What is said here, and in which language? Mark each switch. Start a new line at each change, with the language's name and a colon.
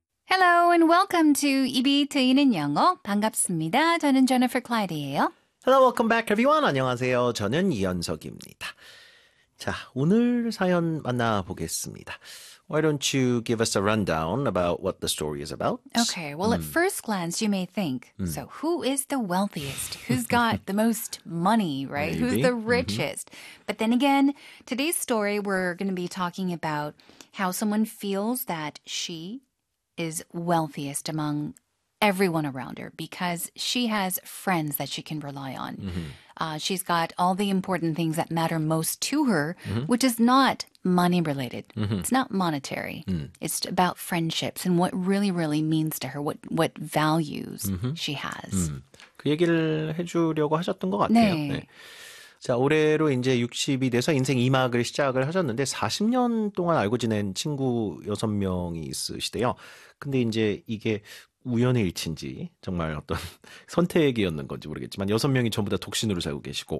English: Hello and welcome to
Korean: 입이 트이는 영어. 반갑습니다. 저는 제니퍼 클라이드예요.
English: Hello, welcome back everyone.
Korean: 안녕하세요. 저는 이현석입니다. 자, 오늘 사연 만나보겠습니다.
English: Why don't you give us a rundown about what the story is about? Okay, well, at first glance, you may think, so who is the wealthiest? Who's got the most money, right? Maybe. Who's the richest? Mm-hmm. But then again, today's story, we're going to be talking about how someone feels that she is wealthiest among everyone around her because she has friends that she can rely on. Mm-hmm. She's got all the important things that matter most to her, mm-hmm. which is not money related. Mm-hmm. It's not monetary. Mm. It's about friendships and what really, really means to her, what values mm-hmm. she has. Mm.
Korean: 그 얘기를 해주려고 하셨던 것 같아요. 네. 네. 자, 올해로 이제 62돼서 인생 2막을 시작을 하셨는데 40년 동안 알고 지낸 친구 6명이 있으시대요. 근데 이제 이게 우연의 일치인지 정말 어떤 선택이었는 건지 모르겠지만 6명이 전부 다 독신으로 살고 계시고